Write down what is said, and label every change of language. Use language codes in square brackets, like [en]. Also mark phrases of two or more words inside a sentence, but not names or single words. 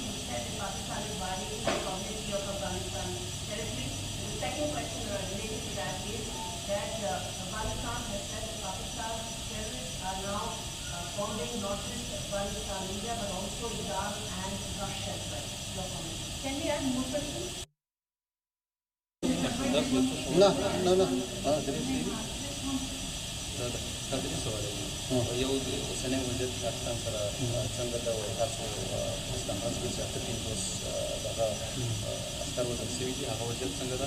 [en] You said that Pakistan is violating the sovereignty of Afghanistan territory. The second question related to that is that Afghanistan has said that Pakistan's terrorists are now bombing not just Afghanistan, India, but also Iran and Russia as well. Your comment. Can we add more questions? [ps] نه نه نه یو اوسنی وضعیت پاکستان سره څنګه ده او تاسو اسلام آباد کې چې اته 500 دغه عسکر وژل شوي دي، هغه وضعیت څنګه ده؟